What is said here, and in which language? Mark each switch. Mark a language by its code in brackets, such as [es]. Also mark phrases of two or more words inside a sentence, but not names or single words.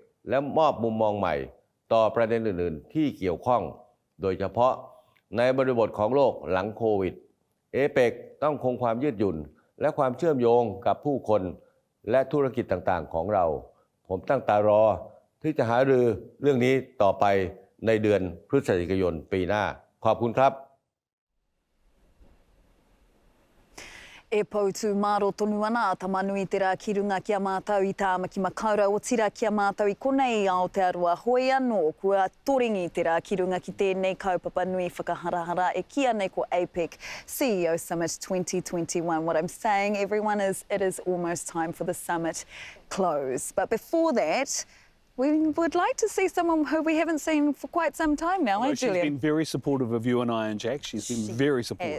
[th] และมอบมุมมองใหม่ต่อประเด็นอื่นๆที่เกี่ยวข้องโดยเฉพาะในบริบทของโลกหลังโควิดเอเปกต้องคงความยืดหยุ่นและความเชื่อมโยงกับผู้คนและธุรกิจต่างๆของเราผมตั้งตารอที่จะหารือเรื่องนี้ต่อไปในเดือนพฤศจิกายนปีหน้าขอบคุณครับ [mi] E poutu māro tonu ana a tamanui te rā ki runga ki a mātau I tāmaki makaura o tira ki a mātau I konei Aotearoa hoi anō kua toringi te rā ki runga ki tēnei kaupapa nui whakaharahara e kia nei ko APEC CEO Summit 2021. [en] What I'm saying, everyone, is it is almost time for the summit close. But before that, we would like to see someone who we haven't seen for quite some time now, eh, Julian? She's been very supportive of you and I and Jack. She's been very supportive.